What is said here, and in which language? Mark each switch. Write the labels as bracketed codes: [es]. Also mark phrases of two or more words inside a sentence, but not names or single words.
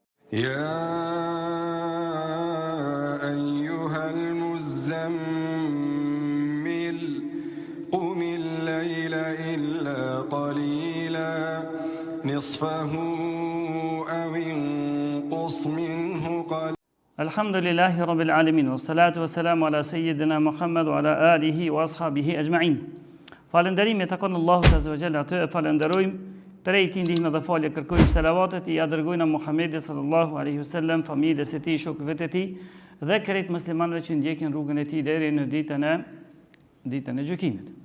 [ar] يا أيها المزمل قم الليل إلا قليلا نصفه أو انقص منه قليلا. الحمد لله رب العالمين والصلاة والسلام على سيدنا محمد وعلى آله وأصحابه أجمعين. [sq] Falënderimi takon Allahut [ar] عز وجل, [sq] atë e falenderojmë, prej tij ndihmë dhe falje kërkojmë, selavatet i dërgojmë Muhamedit [ar] صلى الله عليه وسلم, [sq] familjes së tij, shokëve të tij dhe krejt muslimanëve që ndjekin rrugën e tij deri në ditën e gjykimit.